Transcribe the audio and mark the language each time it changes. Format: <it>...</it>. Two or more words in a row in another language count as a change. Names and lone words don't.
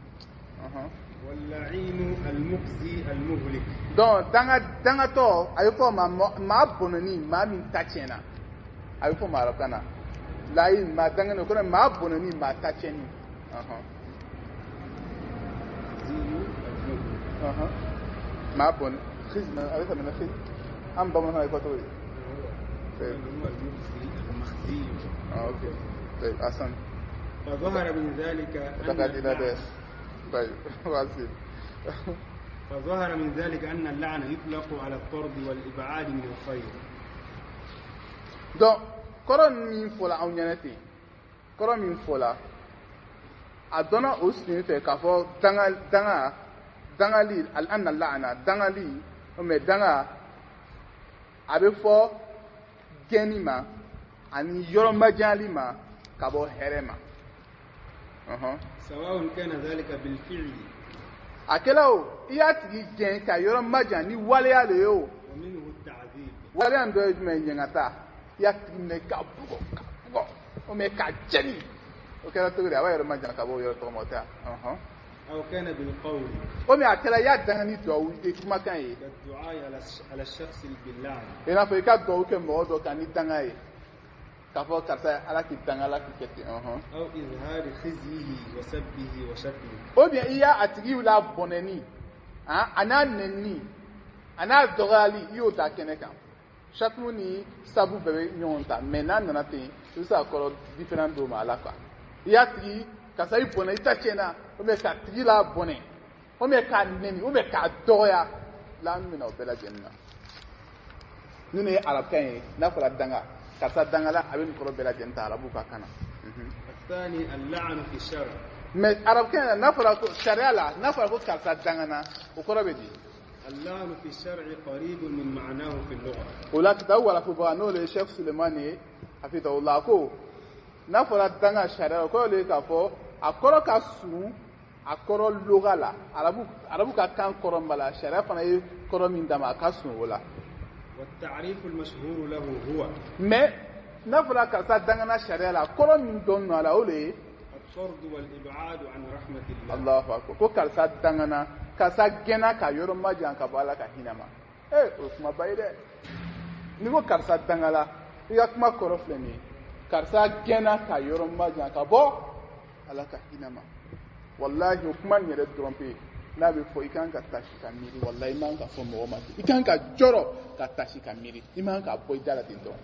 <bm>donc dangatɔ a bɛ fɔ maa bɔnɛni maa min ta tiɲɛna a bɛ fɔ maa arabu kan na layi maa dangani o kɔrɔ maa bɔnɛni maa ta tiɲɛni. maa bɔnɛ a bɛ tɛmɛ ne an bamananw ye fɔ cogo di. ok asan.</bm> <ar>فظهر من ذلك أن اللعن يطلق على الطرد والإبعاد من الخير.</ar> <bm>donc kɔrɔ min fɔla anw ɲɛna ten kɔrɔ min fɔla a dɔnna o sen fɛ k'a fɔ dangali</bm> <ar>اللعن لعن</ar> <bm>dangali mais danga a bɛ fɔ gɛnni ma ani yɔrɔ majali ma ka bɔ hɛrɛ ma.</bm> <ar>سواء كان ذلك بالفعل</ar> <bm>a kɛla o i y'a tigi gɛn ka yɔrɔ majan ni waleya le ye o.</bm> <ar>ومنه التعذيب.</ar> <bm>waleya dɔ ye jumɛn ye ɲɛngata i y'a tigi minɛ ka bugɔ o mais ka jɛni o kɛra cogo di a b'a yɔrɔ majan ka bɔ o yɔrɔ tɔgɔ ma o tɛ wa.</bm> <ar>أو كان بالقول.</ar> <bm>o mais a kɛra i y'a danga ni duwawu kumakan ye.</bm> <ar>كالدعاء على الشخص باللعن.</ar> <bm>i n'a fɔ i ka duwawu kɛ mɔgɔ dɔ kan ni danga ye k'a fɔ karisa ala k'i danga ala k'i kɛ ten.</bm> <ar>أو إظهار خزيه وسبه وشتمه.</ar> <fr>o bien</fr> <bm>i y'a a tigi la bɔnɛni a n'a nɛnni a n'a dɔgɔyali i y'o da kɛnɛ kan. chatumu ni sabu bɛɛ bɛ ɲɔgɔn ta mais n'a nana ten i bɛ se ka kɔrɔ différent dɔw ma a la quoi. i y'a tigi karisa i bɔnɛ i ta tiɲɛna</bm> <fr>ou bien</fr> <bm>k'a tigi la bɔnɛ</bm> <fr>ou bien</fr> <bm>k'a nɛni</bm> <fr>ou bien</fr> <bm>k'a dɔgɔya la an bɛna o bɛɛ lajɛlen na. ni ne ye arabukan ye n'a fɔra danga karisa dangala a bɛ nin kɔrɔ bɛɛ lajɛlen ta arabu ka kan na.</bm> <ar>الثاني اللعن في الشرع.</ar> <bm>mais arabukan na n'a fɔra ko sariya la n'a fɔra ko karisa dangana o kɔrɔ bɛ di.</bm> <ar>اللعن في الشرع قريب من معناه في اللغة.</ar> <bm>o la kitabu wala fo ba n'o le Sheikh Suleiman ye hafidahullah ko n'a fɔra danga sariya o kɔrɔ le k'a fɔ a kɔrɔ ka surun a kɔrɔ loga la arabu ka kan kɔrɔ ma la sariya fana ye kɔrɔ min d'a ma a ka surun o la.</bm> <ar>والتعريف المشهور له هو.</ar> <bm>mais n'a fɔra karisa dangana sariya la kɔrɔ min dɔn nɔ a la o le ye.</bm> <ar>الطرد والإبعاد عن رحمة الله. الله أكبر</ar> <bm>ko karisa dangana karisa gɛnna ka yɔrɔ majan ka bɔ ala ka hinɛ ma. o kuma ba ye dɛ. ni ko karisa dangala i ka kuma kɔrɔ filɛ nin ye karisa gɛnna ka yɔrɔ majan ka bɔ ala ka hinɛ ma. wallahi o kuma nin yɛrɛ dɔrɔn pe n'a bɛ fɔ i kan ka tasi ka miiri wallahi i man ka fɔ mɔgɔ ma ten i kan ka jɔrɔ ka tasi ka miiri i man ka bɔ i da la ten dɔrɔn.</bm>